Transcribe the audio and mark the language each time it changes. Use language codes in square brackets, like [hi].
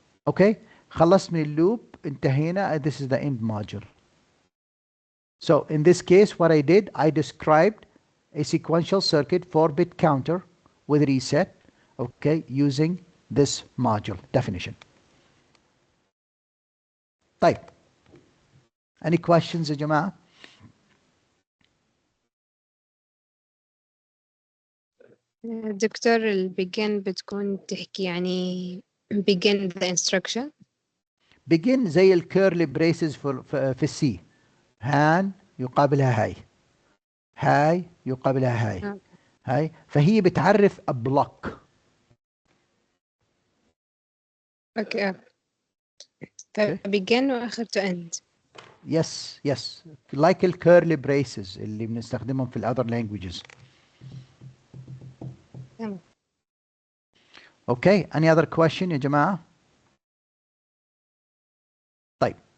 [ar] Okay, خلصت من اللوب، انتهينا. [en] This is the end module. So in this case, what I did, I described a sequential circuit 4-bit counter with reset, okay, using this module definition. طيب Any questions [ar] يا جماعة؟ دكتور begin بتكون تحكي يعني [en] begin the instruction. [ar] begin زي الكيرلي بريسز في السي. هان يقابلها هاي، هاي يقابلها هاي، هاي، فهي بتعرف [en] a block. [ar] اوكي begin واخر [en] to end. Yes, yes, like [ar] الكيرلي بريسز اللي بنستخدمهم في [en] other languages. [ar] تمام. [en] Okay, any other question [ar] يا جماعة؟ طيب.